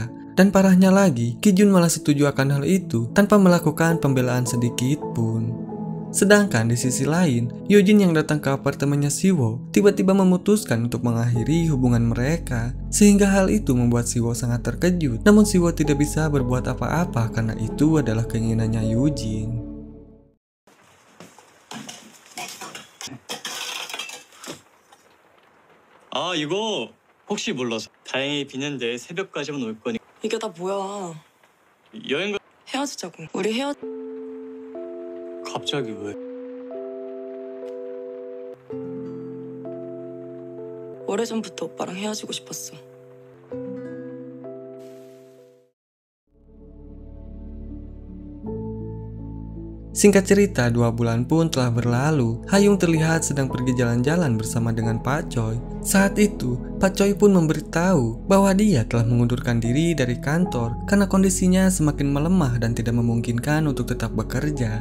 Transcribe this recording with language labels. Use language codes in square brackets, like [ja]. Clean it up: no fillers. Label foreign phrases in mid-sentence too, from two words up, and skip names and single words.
[id] Dan parahnya lagi, Ki-jun malah setuju akan hal itu tanpa melakukan pembelaan sedikit pun. Sedangkan di sisi lain, Yoo-jin yang datang ke apartemennya Siwo tiba-tiba memutuskan untuk mengakhiri hubungan mereka. Sehingga hal itu membuat Siwo sangat terkejut. Namun Siwo tidak bisa berbuat apa-apa karena itu adalah keinginannya Yoo-jin. [ko] 아, 이거 혹시 몰라서 다행히 비는데 새벽까지만 올 거니 이게 다 뭐야? 여행 헤어지자고. 우리 갑자기 왜? 오래전부터 오빠랑 헤어지고 싶었어. [id] Singkat cerita, 2 bulan pun telah berlalu. Hayung terlihat sedang pergi jalan-jalan bersama dengan Pak Choi. Saat itu, Pak Choi pun memberitahu bahwa dia telah mengundurkan diri dari kantor karena kondisinya semakin melemah dan tidak memungkinkan untuk tetap bekerja.